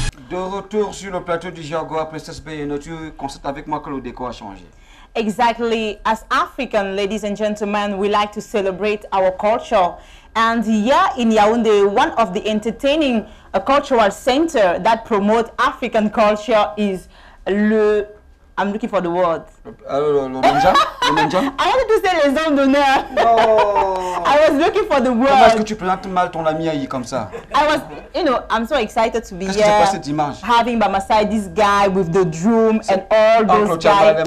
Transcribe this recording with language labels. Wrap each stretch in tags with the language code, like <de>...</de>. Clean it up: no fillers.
<fr>De retour sur le plateau du Jaguar, Princesse Bayeno, tu constates avec moi que le décor a changé.</fr> <en>Exactly. As African, ladies and gentlemen, we like to celebrate our culture. And here in Yaoundé, one of the entertaining cultural center that promote African culture is le... I'm looking for the word.</en> <fr>Le Menjan? Le Menjan?</fr> <en>I wanted to say</en> <fr>les hommes d'honneur.</fr> <en>No. I was looking for the word.</en> <fr>Comment est-ce que tu plantes mal ton ami Aïe comme ça?</fr> <en>I was, you know, I'm so excited to be</en> <fr>Qu'est-ce qui s'est</fr> <en>here,</en> <fr>passé dimanche?</fr> <en>having by my side this guy with the drum and all those guys.</en>